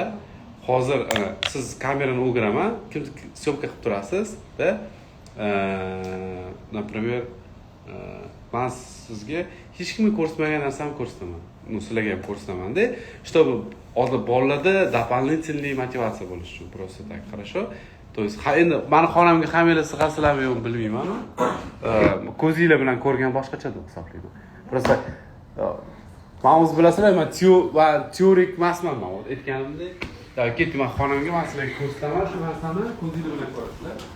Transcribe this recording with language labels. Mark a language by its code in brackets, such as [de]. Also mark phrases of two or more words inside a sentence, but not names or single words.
[uz] Hozir siz kamerani o'giraman, kim syomka qilib turasiz, da? Например, men sizga hech kimga ko'rsatmagan narsani ko'rsataman. Sizlarga ham ko'rsataman-da, чтобы bolalarda [ru] дополнительный мотивация [uz] bo'lishi uchun, [ru] просто так, хорошо? То есть, [uz] endi meni xonamga kamera sig'asizlarmi yo'qmi bilmayman. Ko'zinglar bilan ko'rgan boshqacha deb hisoblayman. Просто men o'z bilasizlar, men teorik emasman, men aytganimdek. Ketdim xonamga, men sizlarga ko'rsataman shu narsani, ko'zinglar bilan ko'rasizlar.